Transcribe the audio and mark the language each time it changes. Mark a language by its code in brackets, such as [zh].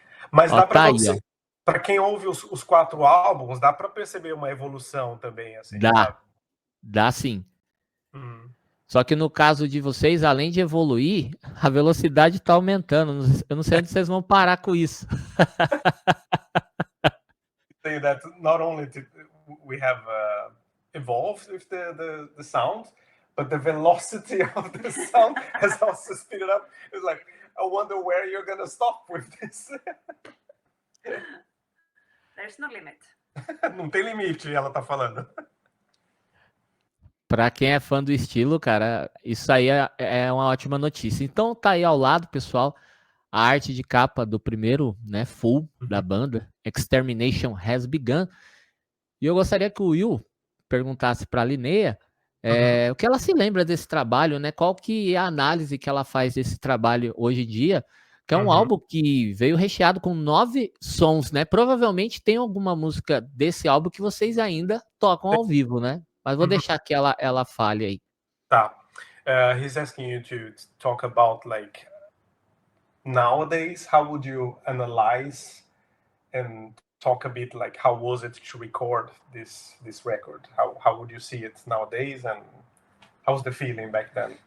[pt] Mas dá para você, para quem ouve os 4 álbuns, dá para perceber uma evolução também, assim. Dá sim. Só que no caso de vocês, além de evoluir, a velocidade está aumentando. Eu não sei onde vocês vão parar com isso. [en] Say that not only we have evolved with the sound, but the velocity of the sound has also speeded up. It's like, I wonder where you're gonna stop with this. There's no limit. [pt] Não tem limite, ela tá falando. Para quem é fã do estilo, cara, isso aí é uma ótima notícia. Então tá aí ao lado, pessoal, a arte de capa do primeiro, né, full da banda, Extermination Has Begun. E eu gostaria que o Will perguntasse para a Linnea o que ela se lembra desse trabalho, né? Qual que é a análise que ela faz desse trabalho hoje em dia, que é um álbum que veio recheado com 9 sons, né? Provavelmente tem alguma música desse álbum que vocês ainda tocam ao vivo, né? Mas vou deixar que ela fale aí. Tá. [en] He's asking you to talk about like nowadays. How would you analyze and talk a bit like how was it to record this record? How would you see it nowadays, and how was the feeling back then?